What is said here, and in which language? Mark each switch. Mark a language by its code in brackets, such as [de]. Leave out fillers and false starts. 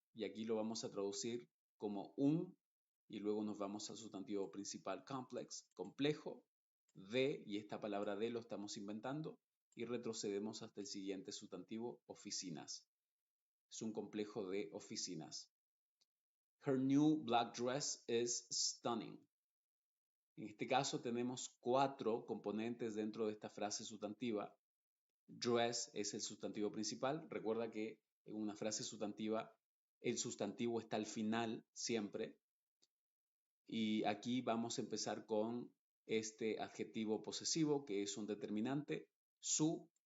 [es] Y aquí lo vamos a traducir como un, y luego nos vamos al sustantivo principal complex, complejo, de, y esta palabra de lo estamos inventando, y retrocedemos hasta el siguiente sustantivo, oficinas. Es un complejo de oficinas. [en] Her new black dress is stunning. [es] En este caso tenemos cuatro componentes dentro de esta frase sustantiva. Dress es el sustantivo principal. Recuerda que en una frase sustantiva el sustantivo está al final siempre. Y aquí vamos a empezar con este adjetivo posesivo que es un determinante, su.